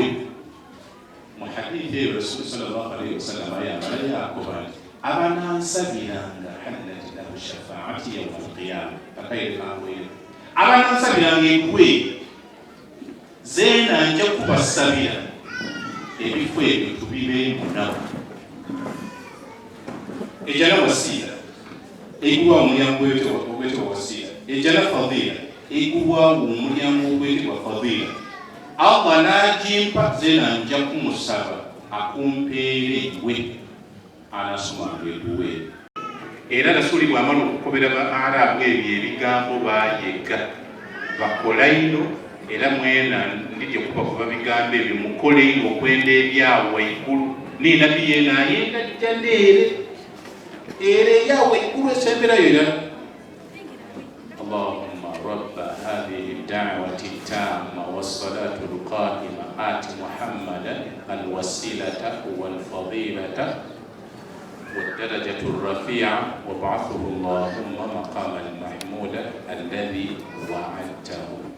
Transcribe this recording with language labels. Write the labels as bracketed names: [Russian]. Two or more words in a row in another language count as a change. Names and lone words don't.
[Soga] Mu hadithi eyo Rasulu [Arabic] صلى الله عليه وسلم [Soga] ayambala yakoba nti abanansabiranga [Arabic] حلت له شفاعتي يوم القيامة [Soga] akaire kangoyo abanansabiranga enkwe zeena nja kubasabira ebifo ebyo tubibeemu nabo. Ejjana wasiila egulwawo omulyango ogwetebwa wasiila, ejjana fadila egulwawo omulyango ogwetebwa fadila. Allah n'agimpa zeena nja kumusaba akumpeere iwe anasomanga eguwe. Era Rasuli bw'amala okukobera ba Arabu ebyo ebigambo baayega bakola ino, era mwena ndijja kubakuba bigambo ebyo mukole ino okwenda ebyawa igulu. Ninabbi yeena ayenda jjana ere yawa igulu esemberayo era. [Arabic] اللهم رب هذه الدعوة التامة والصلاة القائمة آت محمدا الوسيلة والفضيلة والدرجة الرفيعة وابعثه اللهم مقاما محمودا الذي وعدته.